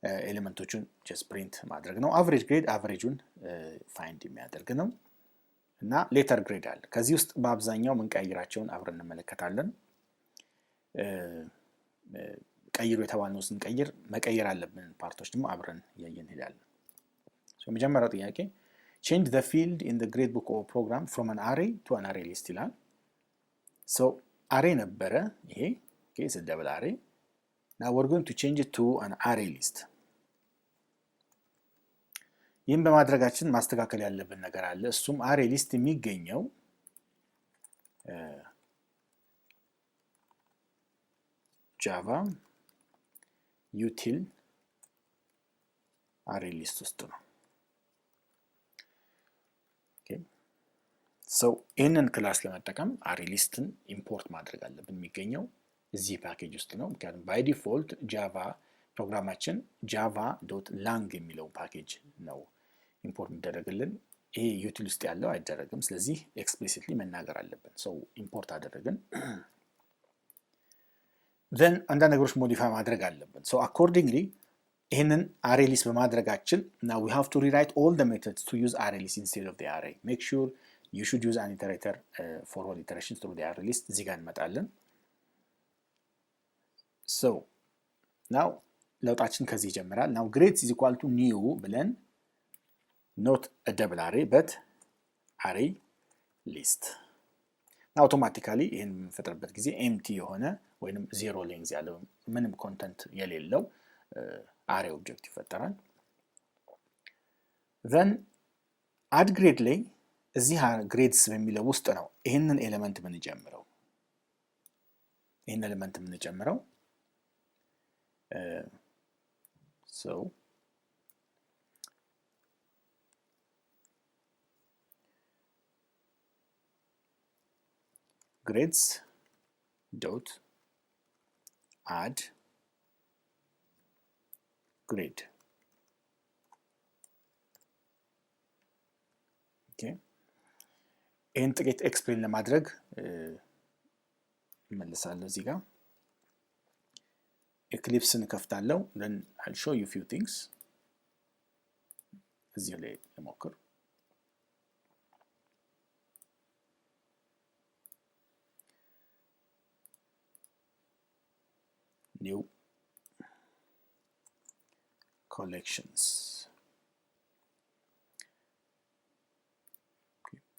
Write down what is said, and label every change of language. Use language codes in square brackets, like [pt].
[am] ኤሌመንቶቹን ጀስት ፕሪንት ማድረግ ነው። አቨሬጅ ግሬድ አቨሬጁን ፋይንድ የሚያደርግ ነው። እና ሌተር ግሬድ አለ። ከዚህ ውስጥ በአብዛኛው ምንቀይራቸውን አብረን እንመለከታለን። ቀይሩ የተባልነው ስንቀይር መቀየር አለብን ፓርቶች ደግሞ አብረን እያየን እንሄዳለን። የመጀመሪያው ጥያቄ [en] change the field in the gradebook or program from an array to an array list [am] ይላል። array ነበረ ይሄ [en] is a double array. Now we're going to change it to an array list. [am] ይህን በማድረጋችን ማስተካከል ያለብን ነገር አለ። እሱም array list የሚገኘው ጃቫ util array list ውስጥ ነው። ይህንን ክላስ ለመጠቀም array listን ኢምፖርት ማድረግ አለብን። የሚገኘው እዚህ ፓኬጅ ውስጥ ነው። ምክንያቱም ባይ ዲፎልት ጃቫ ፕሮግራማችን java.lang የሚለው ፓኬጅ ነው ኢምፖርት የሚደረግልን። ይሄ util ውስጥ ያለው አይደረግም። ስለዚህ ኤክስፕሊሲትሊ መናገር አለብን። ኢምፖርት አደረግን። [en] then [am] አንዳንድ ነገሮች ሞዲፋይ ማድረግ አለብን። [en] accordingly [am] ይህንን [en] array list [am] በማድረጋችን [en] now we have to rewrite all the methods to use array list instead of the array. Make sure you should use an iterator for all iterations through the array list. [am] እዚህ ጋር እንመጣለን። [en] now [am] ለውጣችን ከዚህ ይጀምራል። [en] now grades is equal to new [am] ብለን [en] not a double array but array list. [am] አውቶማቲካሊ ይሄን የምንፈጥርበት ጊዜ empty የሆነ ወይንም ዜሮ ሌንግዝ ያለው ምንም ኮንተንት የሌለው አሬ ኦብጀክት ይፈጠራል። [en] then add grade [am] ላይ እዚህ ግሬድስ በሚለው ውስጥ ነው ይሄንን ኤሌመንት የምንጨምረው። [en] grades dot add grade. [am] okay ይህን ጥቂት ኤክስፕሌን ለማድረግ እመልሳለሁ እዚህ ጋር። [en] Eclipse [am] እንከፍታለሁ [en] then I'll show you few things [am] እዚህ ላይ ልሞክር [en] new collections okay.